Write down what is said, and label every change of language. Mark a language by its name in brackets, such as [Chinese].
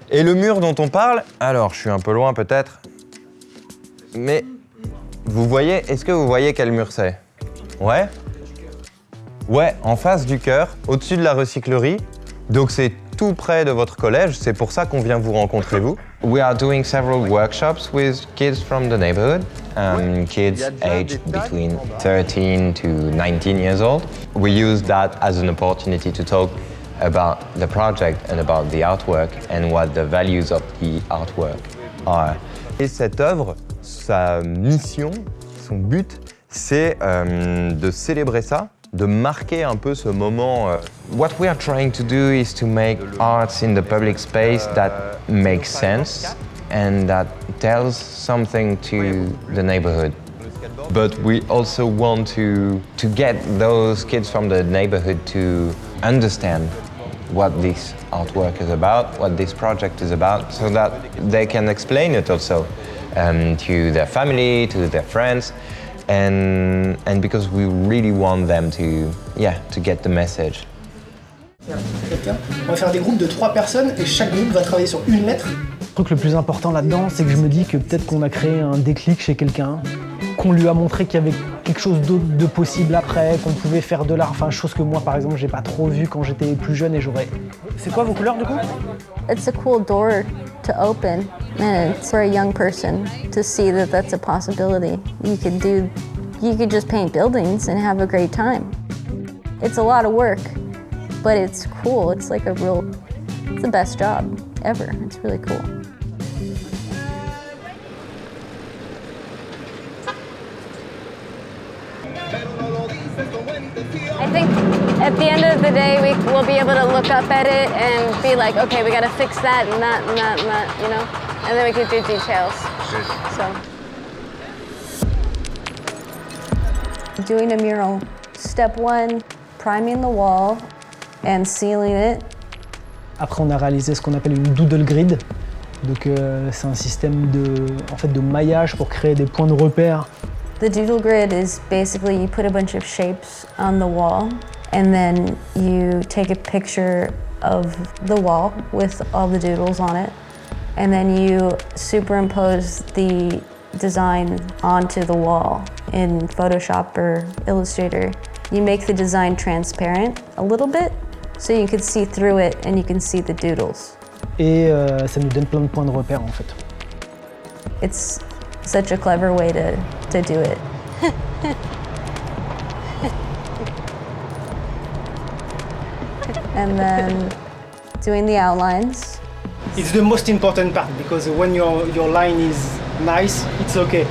[French] Et le mur dont on parle, alors je suis un peu loin peut-être, mais vous voyez, est-ce que vous voyez quel mur c'est? Ouais? Ouais, en face du chœur, au-dessus de la recyclerie, donc c'est tout près de votre collège, c'est pour ça qu'on vient vous rencontrer vous. [English] We are doing several workshops with kids from the neighborhood, kids aged between 13 to 19 years old. We use that as an opportunity to talk about the project and about the artwork and what the values of the artwork are. [French] Et cette œuvre, sa mission, son but, c'est de célébrer ça, de marquer un peu ce moment. [English] What we are trying to do is to make arts in the public space that makes sense and that tells something to the neighborhood. But we also want to get those kids from the neighborhood to understand what this artwork is about, what this project is about, so that they can explain it also to their family, to their friends, and because we really want them to get the message. [French] On va faire des groupes de 3 personnes et chaque groupe va travailler sur une lettre. Le truc le plus important là-dedans, c'est que je me dis que peut-être qu'on a créé un déclic chez quelqu'un, qu'on lui a montré qu'il y avait quelque chose d'autre de possible après, qu'on pouvait faire de l'art, enfin chose que moi par exemple j'ai pas trop vu quand j'étais plus jeune et j'aurais... C'est quoi vos couleurs du coup? [English] It's a cool door to open, and it's for a young person to see that that's a possibility. You could just paint buildings and have a great time. It's a lot of work, but it's cool. It's like it's the best job ever. It's really cool. I think at the end of the day, we'll be able to look up at it and be like, okay, we gotta fix that and that and that and that, you know? And then we could do details. So. Doing a mural, step 1, priming the wall and sealing it. [French] Après, on a réalisé ce qu'on appelle une doodle grid. Donc, c'est un système de maillage pour créer des points de repère. [English] The doodle grid is basically you put a bunch of shapes on the wall and then you take a picture of the wall with all the doodles on it, and then you superimpose the design onto the wall in Photoshop or Illustrator. You make the design transparent a little bit so you can see through it and you can see the doodles. [French] Et ça nous donne plein de points de repère en fait. [English] It's such a clever way to do it. And then doing the outlines. It's the most important part because when your line is nice, it's okay.